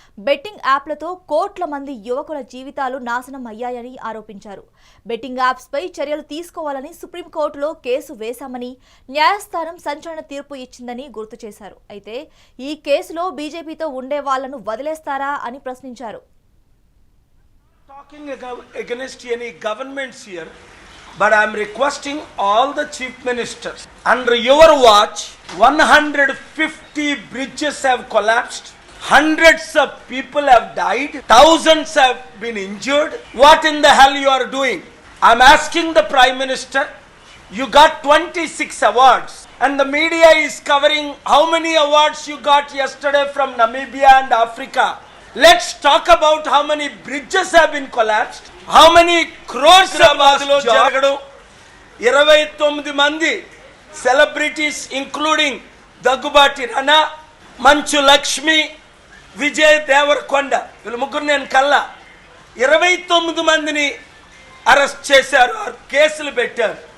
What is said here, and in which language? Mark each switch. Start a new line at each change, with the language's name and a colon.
Telugu: Betting యాప్లతో కోట్ల మంది యువకుల జీవితాలు నాశనం అయ్యాయని ఆరోపించారు. బెట్టింగ్ యాప్స్ పై చర్యలు తీసుకోవాలని సుప్రీంకోర్టులో కేసు వేశామని న్యాయస్థానం సంచలన తీర్పు ఇచ్చిందని గుర్తు చేశారు. అయితే ఈ కేసులో బీజేపీతో ఉండే వాళ్లను వదిలేస్తారా అని ప్రశ్నించారు.
English: Talking against any governments here, but I am requesting all the chief ministers, under your watch 150 bridges have collapsed, hundreds of people have died, thousands have been injured. What in the hell you are doing? I am asking the Prime Minister, you got 26 awards and the media is covering how many awards you got yesterday from Namibia and Africa. Let's talk about how many bridges have been collapsed, how many crores
Telugu: లో జరగడం. 29 మంది celebrities including Daggubati రానా, మంచు లక్ష్మి, విజయ్ దేవరకొండ, వీళ్ళు ముగ్గురు నేను కల్లా 29 మందిని arrest చేశారు, కేసులు పెట్టారు.